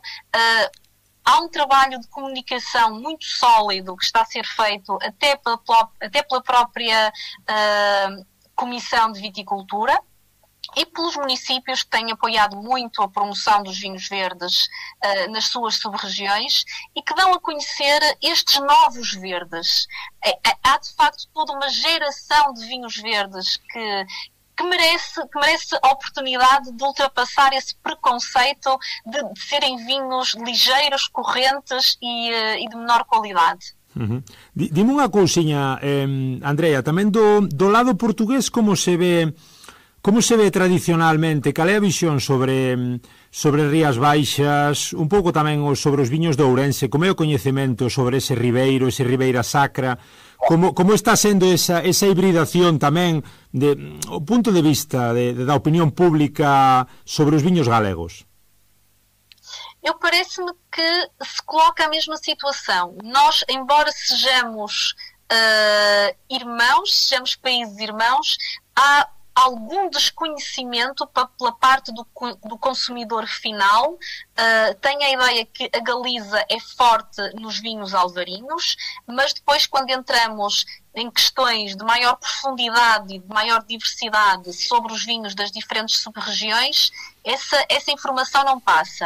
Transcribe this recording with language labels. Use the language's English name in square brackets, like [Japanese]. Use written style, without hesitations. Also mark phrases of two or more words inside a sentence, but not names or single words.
[Portuguese] Há um trabalho de comunicação muito sólido que está a ser feito até pela própria Comissão de Viticultura e pelos municípios que têm apoiado muito a promoção dos vinhos verdes nas suas sub-regiões e que dão a conhecer estes novos verdes. Há, de facto, toda uma geração de vinhos verdes que merece a oportunidade de ultrapassar esse preconceito de serem vinhos ligeiros, correntes e de menor qualidade. [Galician] Dime unha cousiña, Andrea, tamén do lado portugués como se ve tradicionalmente, cal é a visión sobre Rías Baixas, un pouco tamén sobre os viños de Ourense, como é o coñecemento sobre ese ribeiro, ese ribeira sacra, como está sendo esa hibridación tamén o punto de vista da opinión pública sobre os viños galegos? [Portuguese] Eu parece-me que se coloca a mesma situação. Nós, embora sejamos irmãos, sejamos países irmãos, há algum desconhecimento pela parte do consumidor final. Tem a ideia que a Galiza é forte nos vinhos alvarinhos, mas depois quando entramos em questões de maior profundidade e de maior diversidade sobre os vinhos das diferentes sub-regiões, essa informação não passa.